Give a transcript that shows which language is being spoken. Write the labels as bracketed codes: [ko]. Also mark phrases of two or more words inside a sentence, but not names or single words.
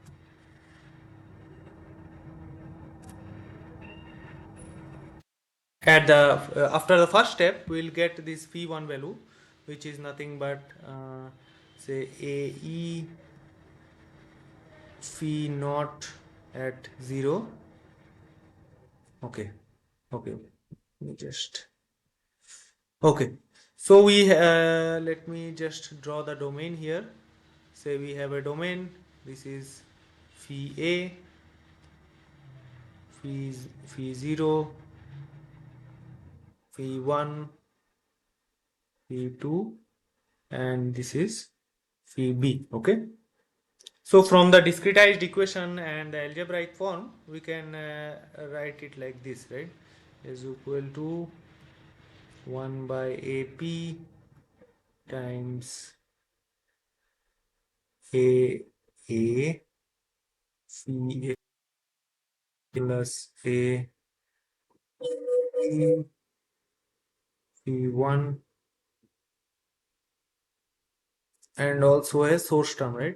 [en] at the after the first step we'll get this phi 1 value, which is nothing but say ae phi naught at 0. Okay, okay, let me just, okay, so we let me just draw the domain here. Say we have a domain, this is phi a, phi, phi 0, phi 1, phi 2, and this is phi b. Okay, so from the discretized equation and the algebraic form we can write it like this, right? Is equal to 1 by ap times a phi a plus a phi 1, and also a source term, right?